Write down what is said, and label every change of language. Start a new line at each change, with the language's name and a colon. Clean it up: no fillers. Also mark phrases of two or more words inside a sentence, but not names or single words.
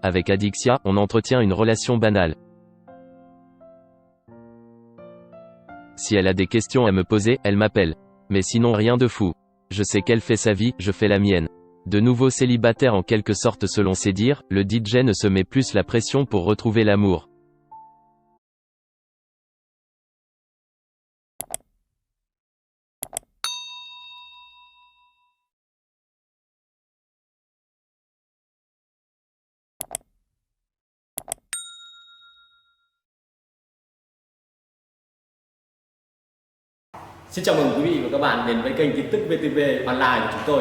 French: Avec Adixia, on entretient une relation banale. Si elle a des questions à me poser, elle m'appelle. Mais sinon rien de fou. Je sais qu'elle fait sa vie, je fais la mienne. De nouveau célibataire en quelque sorte selon ses dires, le DJ ne se met plus la pression pour retrouver l'amour.
Vietnamese: Xin chào mừng quý vị và các bạn đến với kênh tin tức VTV Online của chúng tôi.